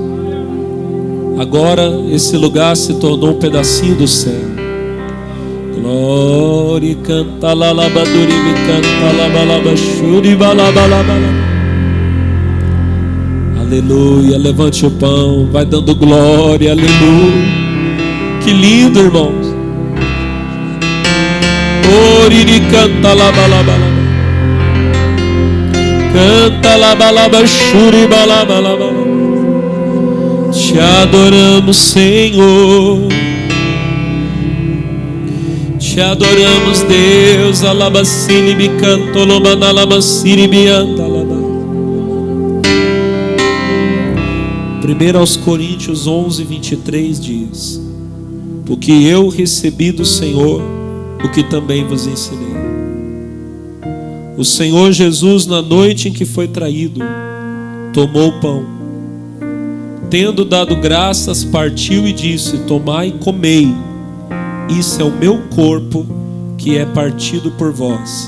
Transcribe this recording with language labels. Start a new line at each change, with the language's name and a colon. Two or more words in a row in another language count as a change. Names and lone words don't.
Portuguese: Agora esse lugar se tornou um pedacinho do céu. Glória, canta lalabaduri, canta labalabashuri, balabalabala. Aleluia, levante o pão, vai dando glória, aleluia. Que lindo, irmãos. Oriri canta labalabala. Canta labalabashuri, balabalabala. Te adoramos, Senhor. Te adoramos, Deus. Alabacini bicanto lomanalabacini bianta laba. 1 Coríntios 11:23 diz: porque eu recebi do Senhor o que também vos ensinei. O Senhor Jesus, na noite em que foi traído, tomou o pão, tendo dado graças, partiu e disse: tomai e comei, Isso é o meu corpo que é partido por vós.